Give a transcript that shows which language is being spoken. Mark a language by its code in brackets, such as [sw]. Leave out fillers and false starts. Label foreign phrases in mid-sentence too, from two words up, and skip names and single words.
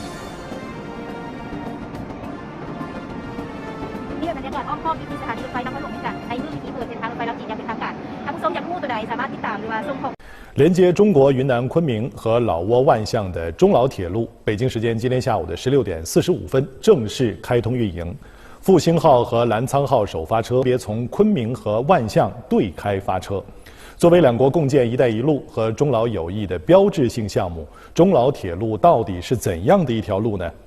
[th] นี่เป็นบรรยากาศอ้อมๆที่สถานีรถไฟนครหลวงกันในเรื่องที่เปิดเส้นทางรถไฟลาวจีนอย่างเป็นทางการท่านผู้ชมอยากรู้ตัวใดสามารถติดตามหรือว่าส่งข้อ [zh] 连接中国云南昆明和老挝万象的中老铁路，北京时间今天下午的16点45分正式开通运营。复兴号和澜沧号首发车分别从昆明和万象对开发车。作为两国共建“一带一路”和中老友谊的标志性项目，中老铁路到底是怎样的一条路呢？